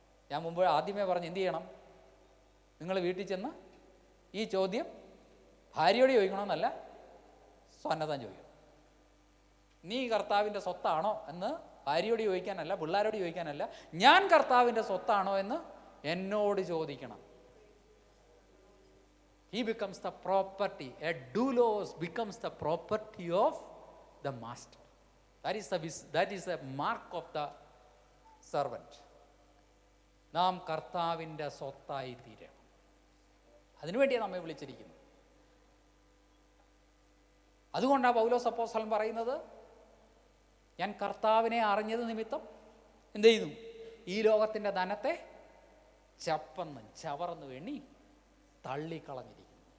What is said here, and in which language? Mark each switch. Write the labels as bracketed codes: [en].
[ml] ഞാൻ മുമ്പ് ആദ്യമേ പറഞ്ഞു എന്ത് ചെയ്യണം? നിങ്ങൾ വീട്ടിൽ ചെന്ന് ഈ ചോദ്യം ഭാര്യയോട് ചോദിക്കണമെന്നല്ല, സ്വന്നതം ചോദിക്കണം. നീ കർത്താവിൻ്റെ സ്വത്താണോ എന്ന് ഭാര്യയോട് ചോദിക്കാനല്ല, പിള്ളേരോട് ചോദിക്കാനല്ല, ഞാൻ കർത്താവിൻ്റെ സ്വത്താണോ എന്ന് എന്നോട് ചോദിക്കണം. [en] He becomes the property. A doulos becomes the property of the master. That is a mark of the servant. [ml] നാം കർത്താവിൻ്റെ സ്വത്തായി തീരണം. അതിനുവേണ്ടിയാണ് നമ്മെ വിളിച്ചിരിക്കുന്നത്. അതുകൊണ്ടാണ് പൗലോസ് അപ്പോസ്തലൻ പറയുന്നത്, ഞാൻ കർത്താവിനെ അറിഞ്ഞത് നിമിത്തം എന്ത് ചെയ്യുന്നു? ഈ ലോകത്തിൻ്റെ ധനത്തെ ചപ്പന്ന് ചവർന്ന് വേണ്ടി തള്ളിക്കളഞ്ഞിരിക്കുന്നു.